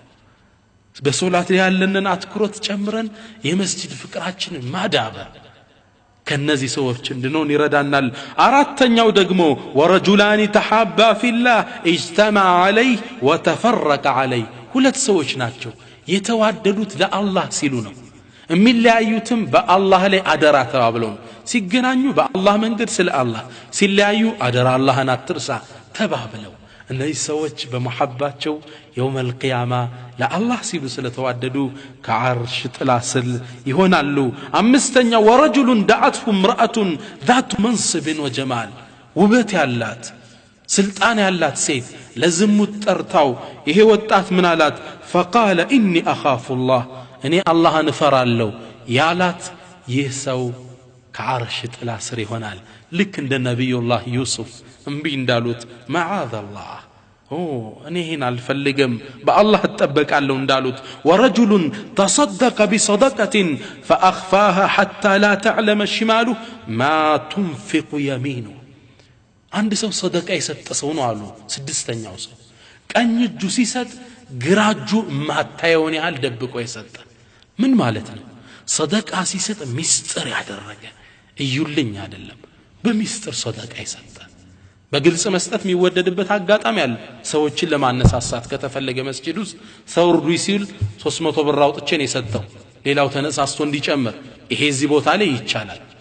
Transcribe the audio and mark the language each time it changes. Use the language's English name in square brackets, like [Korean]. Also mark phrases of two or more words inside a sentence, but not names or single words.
[Amharic] በሶላት ያለንን አትኩሮት ጨምረን የመስጂድ ፍቅራችንን ማዳበር ከነዚህ ሰዎች እንድንሆን ይረዳናል አራተኛው ደግሞ [Arabic] ورجلان تحابا في الله اجتمع عليه وتفرق عليه [Amharic] ሁለት ሰዎች ናቸው የተዋደዱት ለአላህ ሲሉ ነው የሚለያዩትም በአላህ ላይ አደራ ተባብለው ሲገናኙ በአላህ መንገድ ስለ አላህ ሲለያዩ አደራ አላህን አትርሳ ተባብለው እነዚህ ሰዎች በመሐባቸው [Arabic] يوم القيامة [Amharic] ለአላህ ሲሉ ስለተዋደዱ ከዓርሽ ጥላ ስር ይሆናሉ አምስተኛ ወረጁሉን [Arabic] دعته امرأة ذات منصب وجمال [Amharic] ውበት ያላት ስልጣን ያላት ሴት ለዝሙት ጠርታው ይሄ ወጣት ምን አላት [Arabic] فقال إني أخاف الله [Amharic] እኔ አላህን እፈራለሁ ያላት ይህ ሰው ከዓርሽ ጥላ ስር ይሆናል ልክ እንደ ነብዩላህ ዩሱፍ እምቢ እንዳሉት [Arabic] معاذ الله [Amharic] እኔ ይሄን አልፈልግም በአላህ ተጠበቃለሁ እንዳሉት ወረጁሉን [Arabic] تصدق بصدقة فأخفاها حتى لا تعلم شماله ما تنفق يمينه [Amharic] አንድ ሰው ሰደቃ የሰጠ ሰው ነው አሉ ስድስተኛው ሰው ቀኝ እጁ ሲሰጥ ግራ እጁ ማታየውን ያህል ደብቆ የሰጠ ምን ማለት ነው ሰደቃ ሲሰጥ ሚስጥር ያደረገ እዩልኝ አይደለም በሚስጥር ሰደቃ ይሰጣል በግልጽ መስጠት የሚወደድበት አጋጣሚ አለ ሰዎችን ለማነሳሳት ከተፈለገ መስጂድ ውስጥ ሰው ርዱ ሲል 300 ብር አውጥቼ ነው የሰጠው ሌላው ተነሳስቶ እንዲጨምር ይሄ እዚህ ቦታ ላይ ይቻላል